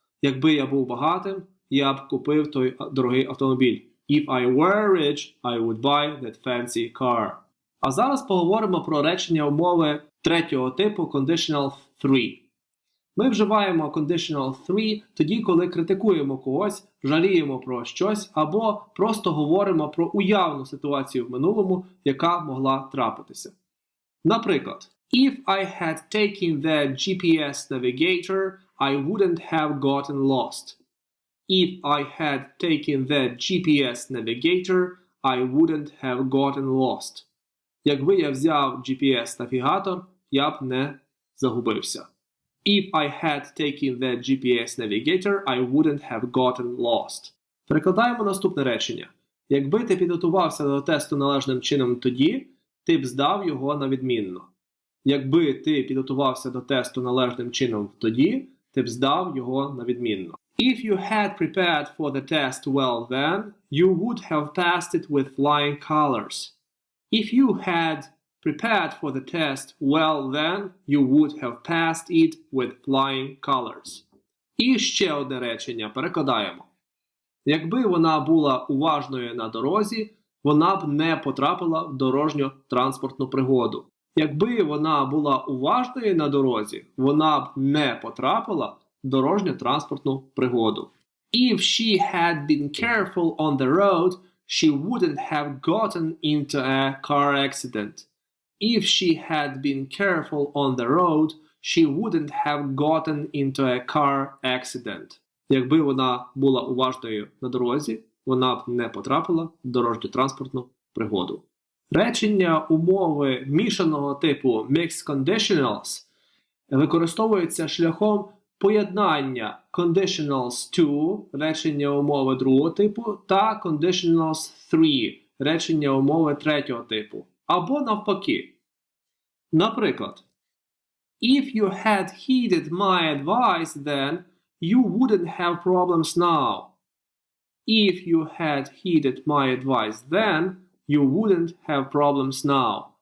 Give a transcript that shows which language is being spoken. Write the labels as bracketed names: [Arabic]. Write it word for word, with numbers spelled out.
[Ukrainian] Якби я був багатим, я б купив той дорогий автомобіль. [English] If I were rich, I would buy that fancy car. [Ukrainian] А зараз поговоримо про речення умови третього типу [English] conditional three. [Ukrainian] Ми вживаємо conditional three тоді, коли критикуємо когось, жаліємо про щось або просто говоримо про уявну ситуацію в минулому, яка могла трапитися. [English] Наприклад, If I had taken the джі пі ес navigator, I wouldn't have gotten lost. If I had taken the джі пі ес navigator, I wouldn't have gotten lost. [Ukrainian] Якби я взяв джі пі ес-навігатор, я б не загубився. [English] If I had taken the джі пі ес navigator, I wouldn't have gotten lost. [Ukrainian] Перекладаємо наступне речення. Якби ти підготувався до тесту належним чином тоді, ти б здав його на відмінно. Якби ти підготувався до тесту належним чином тоді, ти б здав його на відмінно. [English] If you had prepared for the test well then, you would have passed it with flying colors. If you had prepared for the test well then, you would have passed it with flying colors. [Ukrainian] І ще одне речення перекладаємо. Якби вона була уважною на дорозі, вона б не потрапила в дорожньо-транспортну пригоду. Якби вона була уважною на дорозі, вона б не потрапила в дорожньо-транспортну пригоду. [English] If she had been careful on the road, she wouldn't have gotten into a car accident. If she had been careful on the road, she wouldn't have gotten into a car accident. [Ukrainian] Якби вона була уважною на дорозі, вона б не потрапила в дорожньо-транспортну пригоду. Речення умови мішаного типу [English] mixed conditionals [Ukrainian] використовується шляхом поєднання conditionals to, речення умови другого типу, та conditionals three, речення умови третього типу. Або навпаки. [English] Наприклад, If you had heeded my advice then, you wouldn't have problems now. If you had heeded my advice then, you wouldn't have problems now.